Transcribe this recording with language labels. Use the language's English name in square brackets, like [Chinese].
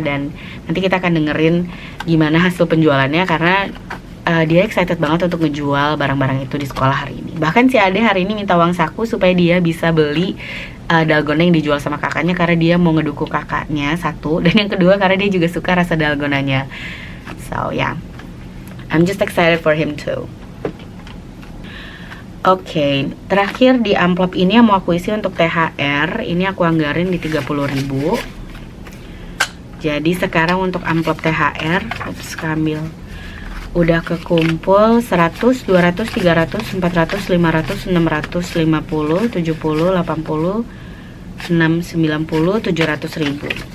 [Indonesian] Dan nanti kita akan dengerin gimana hasil penjualannya, karena dia excited banget untuk ngejual barang-barang itu di sekolah hari ini. Bahkan si Ade hari ini minta uang saku supaya dia bisa beli dalgona yang dijual sama kakaknya, karena dia mau ngedukung kakaknya, satu, dan yang kedua karena dia juga suka rasa dalgonanya. [English] So ya, I'm just excited for him too. [Indonesian] Oke, terakhir di amplop ini yang mau aku isi untuk THR, ini aku anggarin di 30.000. Jadi sekarang untuk amplop THR, kambil udah kekumpul 100, 200, 300, 400, 500, 600, 50, 70, 80, 6, 90, 700.000.